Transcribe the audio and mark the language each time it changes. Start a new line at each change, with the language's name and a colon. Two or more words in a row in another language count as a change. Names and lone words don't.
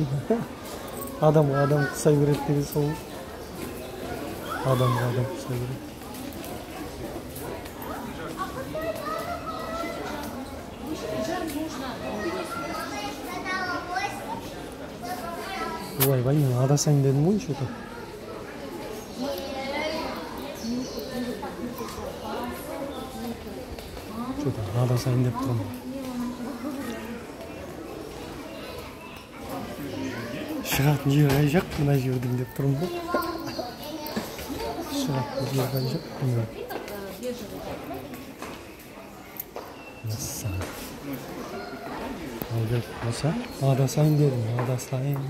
Kazakh: Адамға адам ұқсай береді деген сол. Адамға адам ұқсай береді. Ойбай, мен адасайын дедім ғой что-то. Что-то адасайын деп тұрмын. Шығатын жер қай жақ, мына жердің деп тұрмын ба? Шығатын жер қай жақ, білмеймін. Болса, адасайын дедім, адасайын.